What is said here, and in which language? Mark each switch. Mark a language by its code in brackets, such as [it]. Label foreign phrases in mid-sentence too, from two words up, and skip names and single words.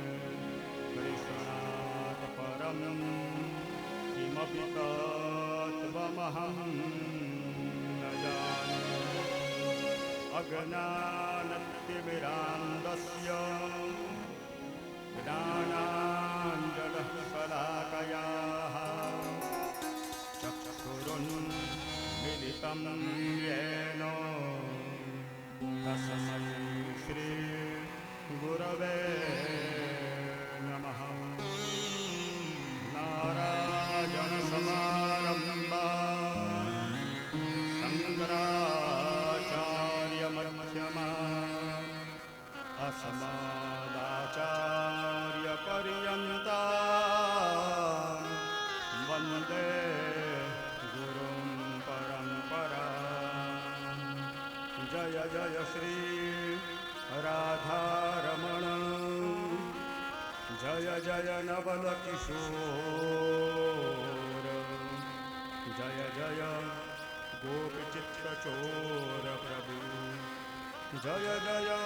[sa] કૃષ્ણાत् પરં કિમપી તત્ત્વમહં ન જાને. અજ્ઞાનતિમિરાન્ધસ્ય જ્ઞાનાञ्जनशलाकयाः चक्षुरुन्मिलितं येन तस्मै श्रीगुरवे नमः. नारायणसमारम्भां शङ्कराचार्यमध्यमाम् अस्मदाचार्यपर्यन्तां वन्दे गुरुं परम्परां. [hi] जय जय श्री राधारमण जय जय नवलकिशोर जय जय गोपचित्तचोर प्रभु जय जय